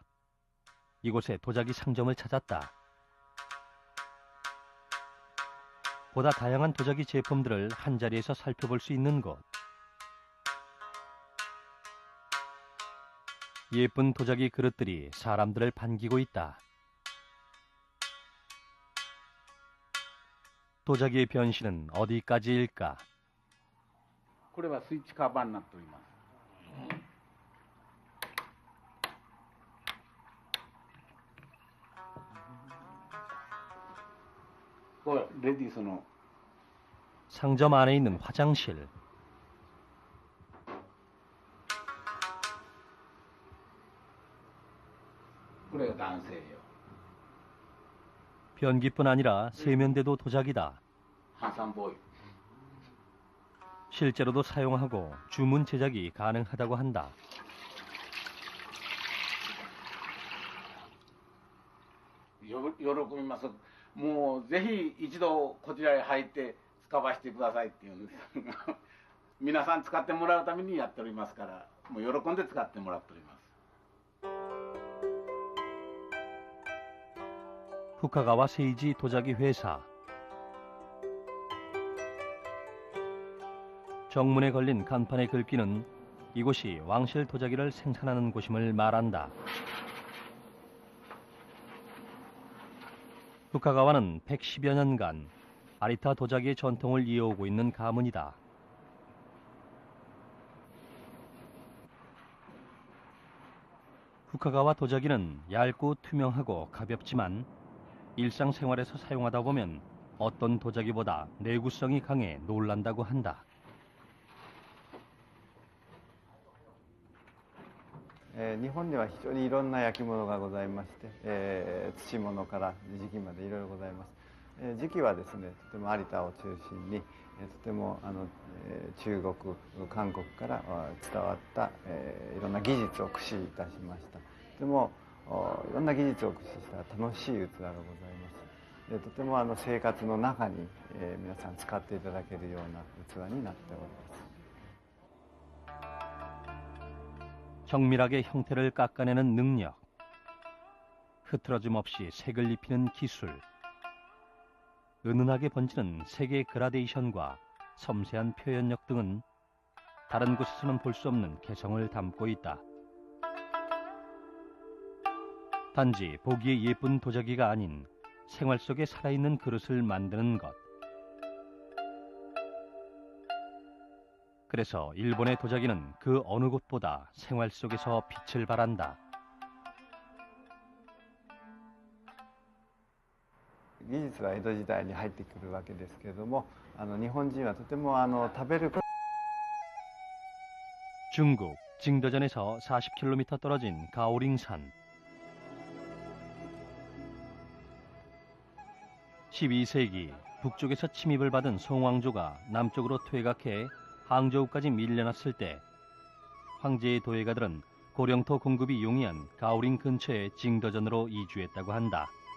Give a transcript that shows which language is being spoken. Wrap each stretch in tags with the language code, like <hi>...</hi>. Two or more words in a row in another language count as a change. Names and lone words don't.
<ko>이곳에 도자기 상점을 찾았다. 보다 다양한 도자기 제품들을 한자리에서 살펴볼 수 있는 곳. 예쁜 도자기 그릇들이 사람들을 반기고 있다. 도자기의 변신은 어디까지일까?</ko> <ja>これはスイッチカバーになっております。これレディースの</ja> <ko>상점 안에 있는 화장실.</ko> <ja>그래 男性よ。</ja> <ko>변기뿐 아니라 세면대도 도자기다.</ko> <ja>ハンサムボーイ。</ja> <ko>실제로도 사용하고 주문 제작이 가능하다고 한다.</ko> <ja>요 喜びます。もうぜひ一度こちらへ入って使わせてくださいっていうんです。皆さん使ってもらうためにやっておりますから、もう喜んで使ってもらっております。</ja> <ko>후카가와 세이지 도자기 회사. 정문에 걸린 간판의 글귀는 이곳이 왕실 도자기를 생산하는 곳임을 말한다. 후카가와는 110여 년간 아리타 도자기의 전통을 이어오고 있는 가문이다. 후카가와 도자기는 얇고 투명하고 가볍지만 일상생활에서 사용하다 보면 어떤 도자기보다 내구성이 강해 놀란다고 한다.</ko> <ja>日本には非常にいろんな焼き物がございまして、土物から磁器までいろいろございます。磁器はですね、とても有田を中心に、とても中国、韓国から伝わった、いろんな技術を駆使いたしました。とてもいろんな技術を駆使した楽しい器がございます。とても生活の中に、皆さん使っていただけるような器になっております。</ja> <ko>정밀하게 형태를 깎아내는 능력, 흐트러짐 없이 색을 입히는 기술, 은은하게 번지는 색의 그라데이션과 섬세한 표현력 등은 다른 곳에서는 볼 수 없는 개성을 담고 있다. 단지 보기에 예쁜 도자기가 아닌 생활 속에 살아있는 그릇을 만드는 것. 그래서 일본의 도자기는 그 어느 곳보다 생활 속에서 빛을 발한다.</ko> <ja>技術は江戸時代に入ってくるわけですけれども、日本人はとても食べる</ja> <ko>중국 징더전에서 40km 떨어진 가오링산. 12세기 북쪽에서 침입을 받은 송왕조가 남쪽으로 퇴각해 항저우까지 밀려났을 때 황제의 도예가들은 고령토 공급이 용이한 가오링 근처의 징더전으로 이주했다고 한다.</ko>